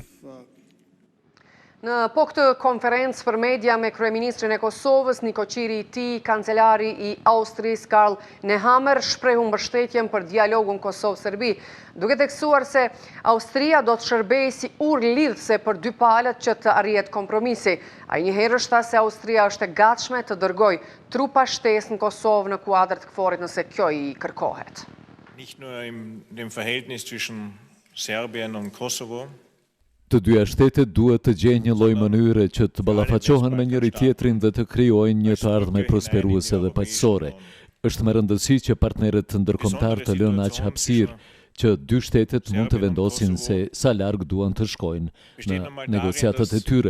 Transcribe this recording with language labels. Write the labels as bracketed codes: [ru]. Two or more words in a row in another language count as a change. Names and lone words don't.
[sq] Në po këtë konferencë për media me kryeministrin e Kosovës, Niko Qiri i tij, kancelari i Austrisë Karl Nehammer shprehu mbështetjen për dialogun Kosovë-Serbi, duke theksuar se Austria do të shërbejë si urë lidhëse për dy palët që të arrihet kompromisi. Ai njëherë tha se Austria është e gatshme të dërgojë trupa shtesë në Kosovë në kuadër të KFOR-it nëse kjo i kërkohet. [de] Nicht nur in dem Verhältnis zwischen Serbien und Kosovo. [sq] Të dyja shtetet duhet të gjejnë një lloj mënyre që të ballafaqohen me njëri tjetrin dhe të krijojnë një të ardhme prosperuese dhe paqësore. Është me rëndësi që partnerët ndërkombëtar të lënë aq hapësirë që dy shtetet mund të vendosin se sa larg duan të shkojnë në negociatat e tyre.